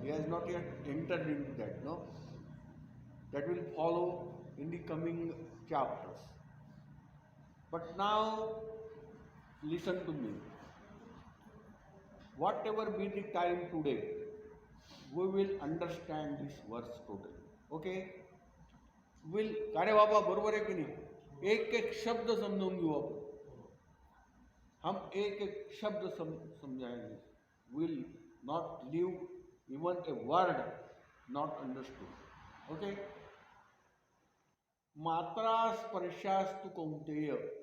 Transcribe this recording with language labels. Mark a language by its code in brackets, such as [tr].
[en] He has not yet entered into that. No. That will follow in the coming chapters. But now, listen to me. Whatever be the time today, we will understand this verse totally. Okay? [hi] Will, अरे बाबा बरोबर है कि नहीं? [mr] एक एक शब्द समझून घेऊ आपण. [hi] हम एक एक शब्द समझाएंगे. [en] Will not leave even a word not understood. Okay? [sa] मात्रा स्पर्शास्तु कौंतेय.